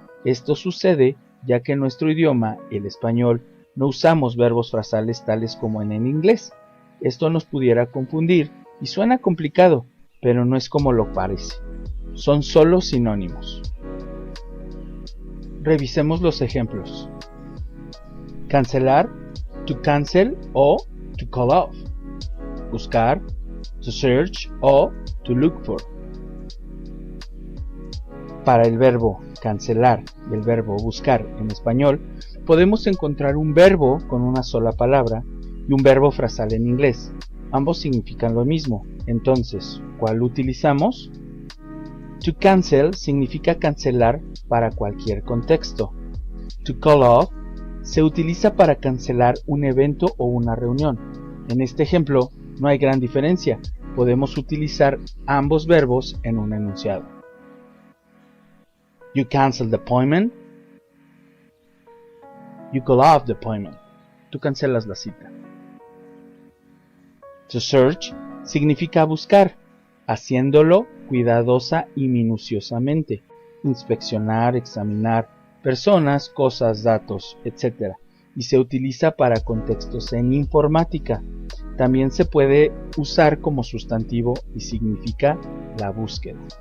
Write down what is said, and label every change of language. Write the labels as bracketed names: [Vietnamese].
[Spanish] Esto sucede ya que en nuestro idioma, el español, no usamos verbos frasales tales como en el inglés. Esto nos pudiera confundir y suena complicado, pero no es como lo parece. Son solo sinónimos. Revisemos los ejemplos. [English] Cancelar, to cancel o to call off. buscar, to search o to look for. [Spanish] Para el verbo cancelar y el verbo buscar en español, podemos encontrar un verbo con una sola palabra y un verbo frasal en inglés. Ambos significan lo mismo. Entonces, ¿cuál utilizamos? To cancel significa cancelar para cualquier contexto. To call off se utiliza para cancelar un evento o una reunión. En este ejemplo, no hay gran diferencia. Podemos utilizar ambos verbos en un enunciado. [English] You cancel the appointment. You call off the appointment. [Spanish] Tú cancelas la cita. To search significa buscar, haciéndolo cuidadosa y minuciosamente. Inspeccionar, examinar personas, cosas, datos, etc. Y se utiliza para contextos en informática. También se puede usar como sustantivo y significa la búsqueda.